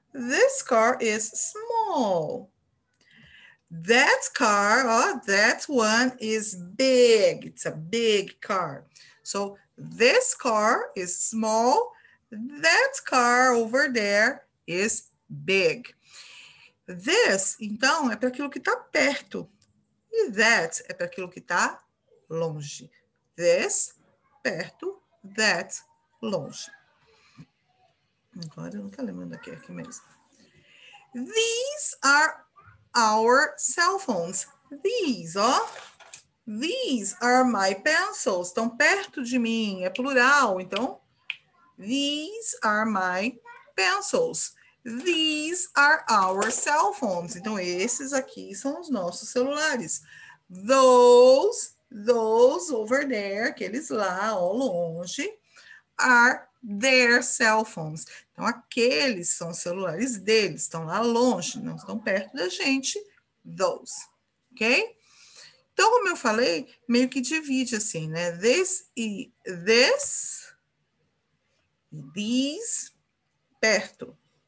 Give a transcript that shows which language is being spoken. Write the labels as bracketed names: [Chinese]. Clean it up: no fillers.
[English] This car is small. That car, that one is big. It's a big car. So this car is small. That car over there is big. [Portuguese] This, então, é para aquilo que está perto. E that é para aquilo que está longe. This, perto. That, longe. Agora eu nunca lembro daqui, aqui mesmo. [English] These are our cell phones. These, ó. These are my pencils. [Portuguese] Estão perto de mim, é plural. [English] Então, these are my pencils. These are our cell phones. [Portuguese] Então, esses aqui são os nossos celulares. [English] Those over there, [Portuguese] aqueles lá, ó, longe, [English] are their cell phones. [Portuguese] Então, aqueles são os celulares deles, estão lá longe, não estão perto da gente. Those, ok? Então, como eu falei, meio que divide assim, né? [English] This e this, these, perto.